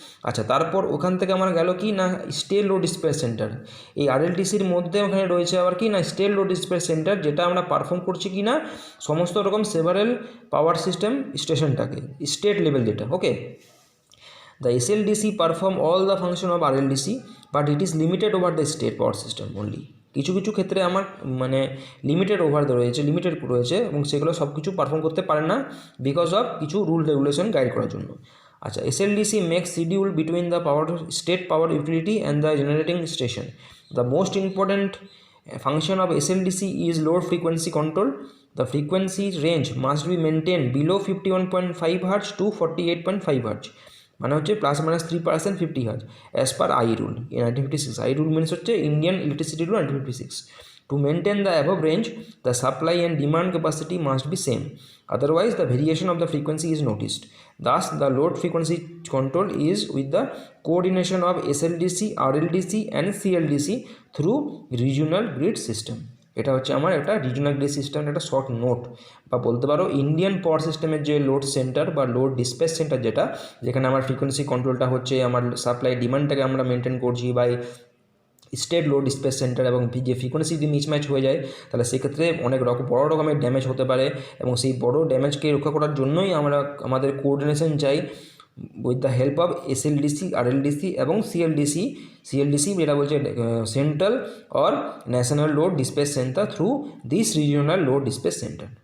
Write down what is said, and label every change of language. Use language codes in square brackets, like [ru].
[bn] আচ্ছা, তারপর ওখান থেকে আমার গেল কি না স্টেট লোড ডিসপ্যাচ সেন্টার, এই আরএলটিসির মধ্যে ওখানে রয়েছে আবার কি না স্টেট লোড ডিসপ্যাচ সেন্টার, যেটা আমরা পারফর্ম করছি কি না সমস্ত রকম several power system স্টেশনটাকে state level যেটা। [en] Okay, the SLDC perform all the function of RLDC but it is limited over the state power system only। [bn] কিছু কিছু ক্ষেত্রে আমার মানে লিমিটেড রয়েছে এবং সেগুলো সব কিছু পারফর্ম করতে পারে না বিকজ অফ কিছু রুল রেগুলেশন গাইড করার জন্য। [en] আচ্ছা, SLDC makes schedule between the state power utility and the generating station. The most important function of SLDC is load frequency control. The frequency range must be maintained below 51.5 Hz to 48.5 Hz, [bn] মানে হচ্ছে +-3% 50 Hz as per I rule 1956। I rule means হচ্ছে Indian electricity rule 1956। [en] To maintain the above range, the supply and demand capacity must be same, otherwise the variation of the frequency is noticed. Thus, the load frequency control is with the coordination of SLDC, RLDC and CLDC through regional grid system. [bn] এটা হচ্ছে আমার একটা regional grid system, একটা short note বা বলতে পারো Indian পাওয়ার সিস্টেমের যে লোড সেন্টার বা লোড ডিসপ্যাচ সেন্টার, যেখানে আমার ফ্রিকোয়েন্সি কন্ট্রোলটা হচ্ছে আমার সাপ্লাই ডিমান্ডটাকে আমরা মেনটেন করছি by state load dispatch centre, এবং যে ফ্রিকোয়েন্সি যদি মিসম্যাচ হয়ে যায় তাহলে সেক্ষেত্রে অনেক বড় রকমের ড্যামেজ হতে পারে, এবং সেই বড় ড্যামেজকে রক্ষা করার জন্যই আমাদের কোঅর্ডিনেশন চাই [en] with the help of [bn] SLDC, RLDC এবং CLDC যেটা বলছে central or national load dispatch centre through this regional load dispatch centre.